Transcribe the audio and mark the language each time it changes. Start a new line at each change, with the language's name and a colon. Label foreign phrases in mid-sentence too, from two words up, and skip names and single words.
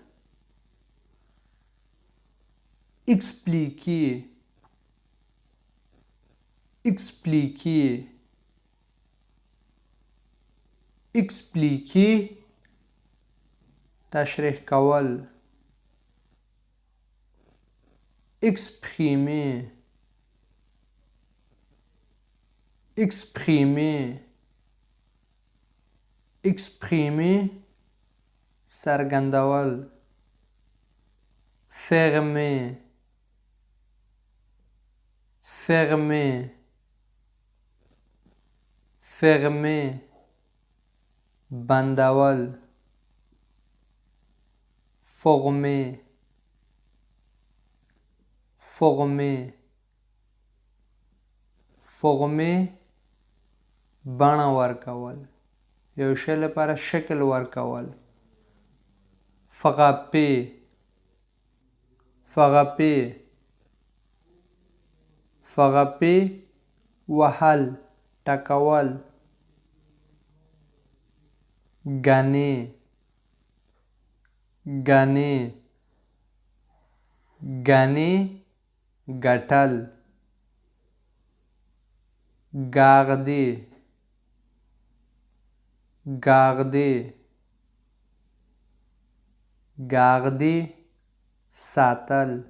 French: expliquer expliquer expliquer
Pashto: تشریح کول.
French: exprimer exprimer exprimer څرګندول. fermer fermer fermer بندول. former former former
Pashto: بڼه ورکول، یو شی لپاره شکل ورکول.
French: frapper frapper frapper
Pashto: وهل ټکول.
French: gagner gagner gagner ګټل. garder garder garder ساتل.